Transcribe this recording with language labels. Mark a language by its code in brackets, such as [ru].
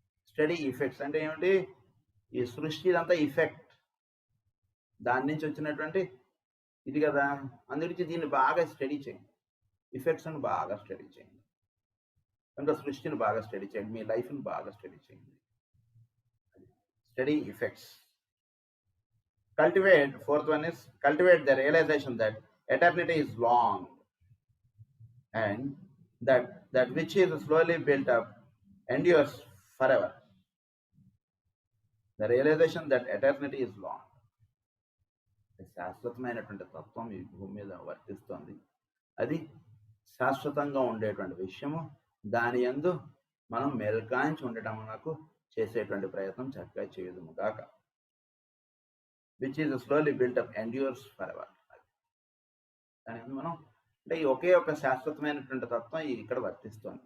[te] Study effects అంటే ఏమిటి? ఈ సృష్టి ఇదంతా ఇఫెక్ట్, దాని నుంచి వచ్చినటువంటి ఇది కదా, అందుగురించి దీన్ని బాగా స్టడీ చేయండి. ఇఫెక్ట్స్ని బాగా స్టడీ చేయండి. కనుక సృష్టిని బాగా స్టడీ చేయండి, మీ లైఫ్ని బాగా స్టడీ చేయండి. Study effects. [en] Fourth one is cultivate the realization that eternity is long, and that which is slowly built up endures forever. The realization that eternity is long. [te] శాశ్వతమైనటువంటి తత్వం ఈ భూమి మీద వర్తిస్తుంది. అది శాశ్వతంగా ఉండేటువంటి విషయము. దాని యందు మనం మెల్కాయించి ఉండటం మనకు చేసేటువంటి ప్రయత్నం చక్కగా చేయదుము గాక. [en] Which is slowly built up endures for ever. [te] దాని యందు మనం అంటే ఈ ఒకే ఒక శాశ్వతమైనటువంటి తత్వం ఇక్కడ వర్తిస్తుంది.